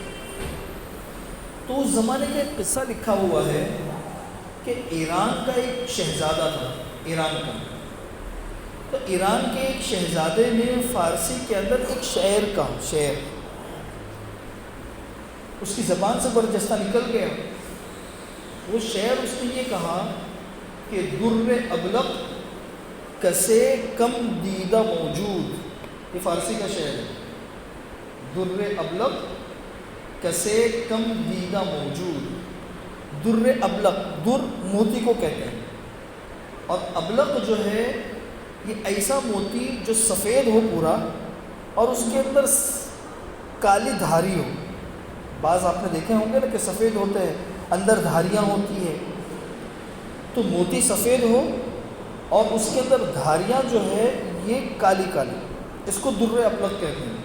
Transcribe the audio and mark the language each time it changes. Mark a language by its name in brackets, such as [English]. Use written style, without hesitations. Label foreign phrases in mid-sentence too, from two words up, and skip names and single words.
[Urdu] تو اس زمانے کا ایک قصہ لکھا ہوا ہے کہ ایران کا ایک شہزادہ تھا، ایران کا، تو ایران کے ایک شہزادے نے فارسی کے اندر ایک شعر کہا، شعر اس کی زبان سے برجستہ نکل گیا۔ وہ شعر اس نے یہ کہا کہ [Persian] در ابلق کسے کم دیدہ موجود، [Urdu] یہ فارسی کا شعر ہے۔ [Persian] در ابلق کسے کم دیدہ موجود، در ابلق، [Urdu] در موتی کو کہتے ہیں، اور ابلق جو ہے یہ ایسا موتی جو سفید ہو پورا اور اس کے اندر کالی دھاری ہو۔ بعض آپ نے دیکھے ہوں گے نا کہ سفید ہوتے ہیں، اندر دھاریاں ہوتی ہے، تو موتی سفید ہو اور اس کے اندر دھاریاں جو ہے یہ کالی کالی، اس کو [Persian] در ابلق [Urdu] کہتے ہیں۔